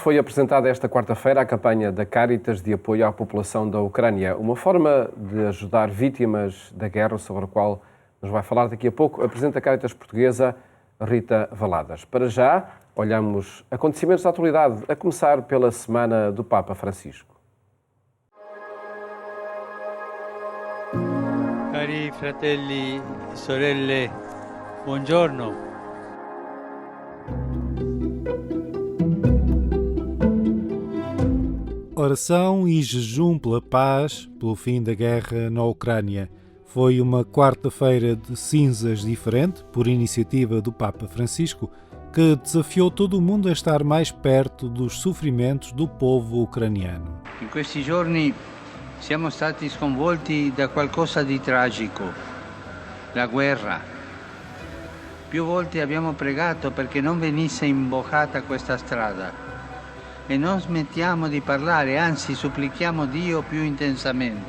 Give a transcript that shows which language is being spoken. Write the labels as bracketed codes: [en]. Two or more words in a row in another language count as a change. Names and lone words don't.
[pt] Foi apresentada esta quarta-feira a campanha da Caritas de apoio à população da Ucrânia, uma forma de ajudar vítimas da guerra, sobre a qual nos vai falar daqui a pouco a Presidente da Caritas Portuguesa, Rita Valadas. Para já, olhamos acontecimentos da atualidade, a começar pela Semana do Papa Francisco. [it] Cari fratelli e sorelle, buongiorno. [pt] Oração e jejum pela paz, pelo fim da guerra na Ucrânia. Foi uma quarta-feira de cinzas diferente, por iniciativa do Papa Francisco, que desafiou todo o mundo a estar mais perto dos sofrimentos do povo ucraniano. [it] In questi giorni siamo stati sconvolti da qualcosa di tragico, la guerra. Più volte abbiamo pregato perché non venisse imboccata questa strada. E non smettiamo di parlare, anzi supplichiamo Dio più intensamente.